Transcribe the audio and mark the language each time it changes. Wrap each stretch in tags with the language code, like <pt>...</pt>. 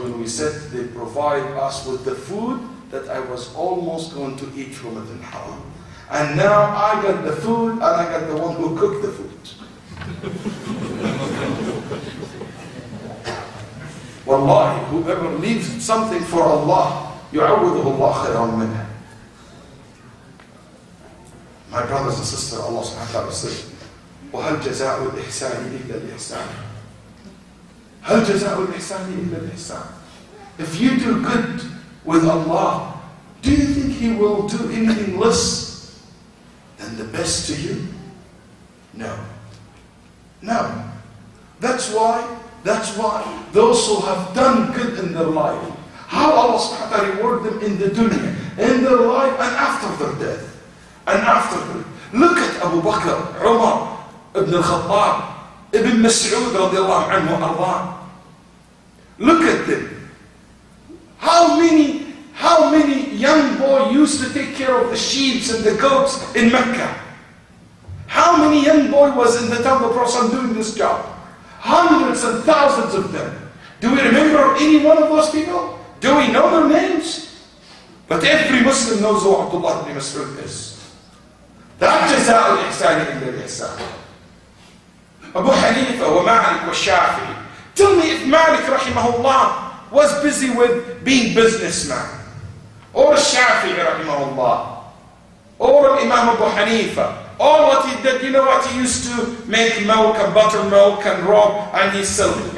<en>When we said they provide us with the food that I was almost going to eat from it in haram. And now I got the food, and I got the one who cooked the food. Wallahi, whoever leaves something for Allah,</en> <ar>يعوضه الله خيرا منه.</ar> <en>My brothers and sisters, Allah subhanahu wa ta'ala said,</en> <ar>وَهَلْ جَزَاءُ الْإِحْسَانِ إِلَّا الْإِحْسَانِ هَلْ جَزَاءُ الْإِحْسَانِ إِلَّا الْإِحْسَانِ.</ar> <en>If you do good with Allah, do you think He will do anything less than the best to you? No. No. That's why those who have done good in their life, how Allah subhanahu wa ta'ala reward them in the dunya, in their life and after their death. And after them, look at Abu Bakr, Umar, Ibn al-Khattab, Ibn Mas'ud radiallahu anhu arḍah. Look at them. How many young boys used to take care of the sheep and the goats in Mecca? How many young boys was in the temple of Prophet doing this job? Hundreds and thousands of them. Do we remember any one of those people? Do we know their names? But every Muslim knows who Abdullah ibn Mas'ud is.</en> <ar>لا جزاء الإحسان إلا الإحسان.</ar> <en>Abu Hanifa wa Malik wa Shafi'i. Tell me if Malik rahimahullah was busy with being businessman, or Shafi'i rahimahullah, or Imam Abu Hanifa. All what he did, you know what, he used to make milk and buttermilk and raw and he sold it.</en>